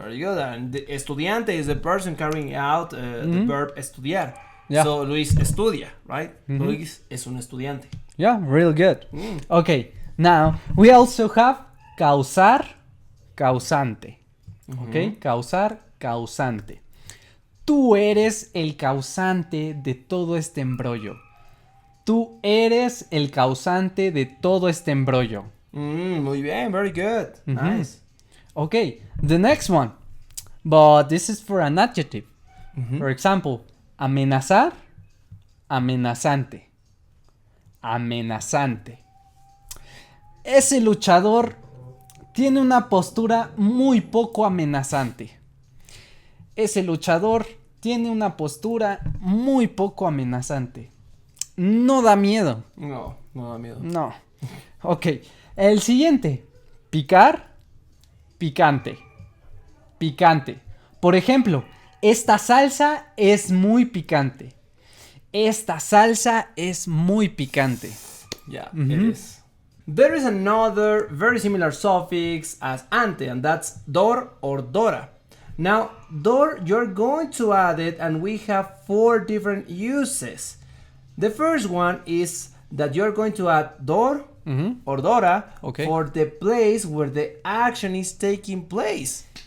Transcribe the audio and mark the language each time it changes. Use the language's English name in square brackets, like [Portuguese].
[English] Very good. And the estudiante is the person carrying out the verb estudiar. Yeah. [Spanish] So Luis estudia, right? Luis es un estudiante. [English] Yeah, real good. Okay, now we also have causar, causante. Okay, causar, causante. [Spanish] Tú eres el causante de todo este embrollo. Tú eres el causante de todo este embrollo. Muy bien, [English] very good. Nice. Okay, the next one. But this is for an adjective. For example, amenazar, amenazante. [Spanish] Amenazante. Ese luchador tiene una postura muy poco amenazante. Ese luchador tiene una postura muy poco amenazante. No da miedo. No da miedo. No. Ok. El siguiente. Picar, picante. Picante. Por ejemplo, esta salsa es muy picante. Esta salsa es muy picante. [English] Yeah, it is. There is another very similar suffix as ante, and that's dor or dora. Now, dor, you're going to add it, and we have 4 different uses. The first one is that you're going to add dor or dora for the place where the action is taking place.